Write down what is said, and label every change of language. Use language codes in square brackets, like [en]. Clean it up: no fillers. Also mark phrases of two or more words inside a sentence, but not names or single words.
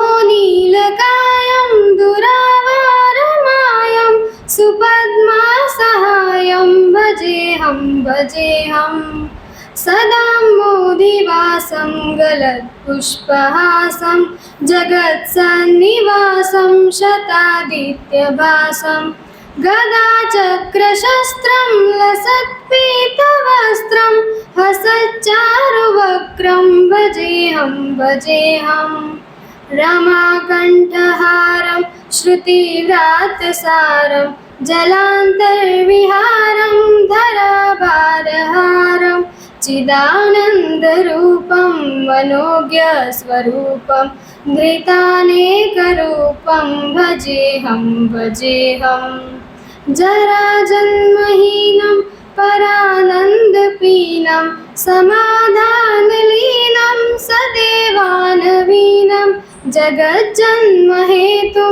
[sa] નીલકાયમ દુરાવારમાયમ સુપદ્મા સહાયમ ભજેહમ ભજેહમ સદા મોદિવાસમ ગલત્પુષ્પહાસમ જગત્સન્નિવાસમ શતાદિત્યભાસમ ગદાચક્રશસ્ત્રમ લસત્પીતવસ્ત્રમ હસચ્ચારુવક્રમ ભજેહમ ભજેહમ રમાકંઠહારમ શ્રુતિવ્રાતસારમ જલાંતર્વિહારમ ધરાભારહારમ चिदानन्दरूपं मनोज्ञस्वरूपं धृतानेकरूपं भजेहं भजेहं जराजन्महीनं परानन्दपीनं समाधानलीनं सदेवानवीनं जगज्जन्महेतुं